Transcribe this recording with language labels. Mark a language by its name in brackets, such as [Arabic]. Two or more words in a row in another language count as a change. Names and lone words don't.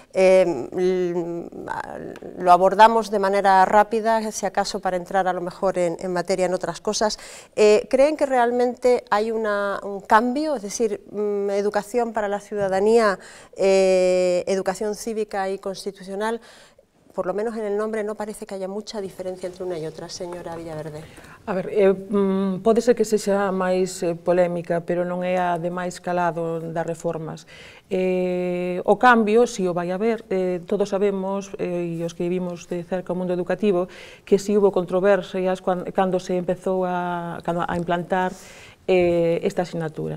[Spanish] Lo abordamos de manera rápida, si acaso para entrar a lo mejor en materia en otras cosas. ¿Creen que realmente hay un cambio? Es decir, educación para la ciudadanía, educación cívica y constitucional. Por lo menos en el nombre non parece que haya mucha diferencia entre [Galician] unha e outra, [Spanish] señora Villaverde. [Galician] A ver, pode ser que sexa máis polémica, pero non é a de máis calado das reformas. O cambio, si o vai haber, todos sabemos, e os que vivimos de cerca o mundo educativo, que si hubo controversias cando se empezou a implantar esta asignatura.